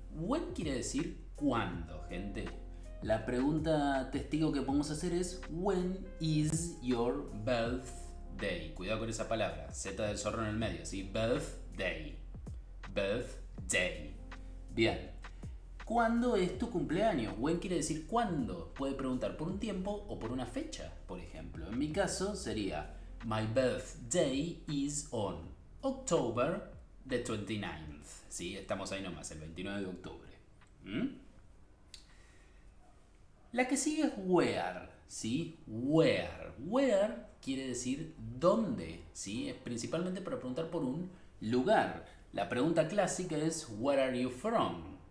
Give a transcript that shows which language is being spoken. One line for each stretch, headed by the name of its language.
Spanish: When quiere decir cuándo, gente. La pregunta testigo que podemos hacer es
English: when is your birthday.
Spanish: Cuidado con esa palabra, Z del zorro en el medio, ¿sí? Birthday. Birthday. Bien. ¿Cuándo es tu cumpleaños? When quiere decir cuándo. Puede preguntar por un tiempo o por una fecha, por ejemplo. En mi caso sería
English: My birthday is on October the 29th.
Spanish: ¿Sí? Estamos ahí nomás, el 29 de octubre. La que sigue es where, ¿sí? Where. Where quiere decir dónde, ¿sí? Es principalmente para preguntar por un lugar. La pregunta clásica es
English: where are you from?